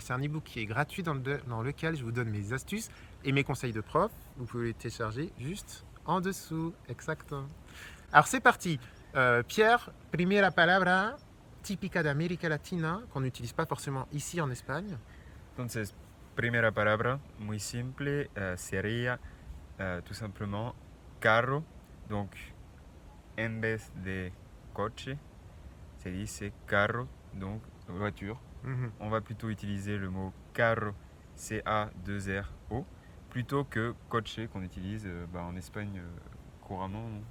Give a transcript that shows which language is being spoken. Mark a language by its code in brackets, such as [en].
[fr] C'est un e-book qui est gratuit dans lequel je vous donne mes astuces et mes conseils de prof. Vous pouvez les télécharger juste en dessous. Exactement. Alors c'est parti. [es] Pierre, primera palabra típica de América Latina [fr] qu'on n'utilise pas forcément ici en Espagne. [es] Entonces, primera palabra, muy simple, sería [fr] tout simplement [es] carro. Donc, en vez de coche, se dice carro, donc voiture. [fr] On va plutôt utiliser le mot carro, C-A-2-R-O, plutôt que coche qu'on utilise en Espagne couramment.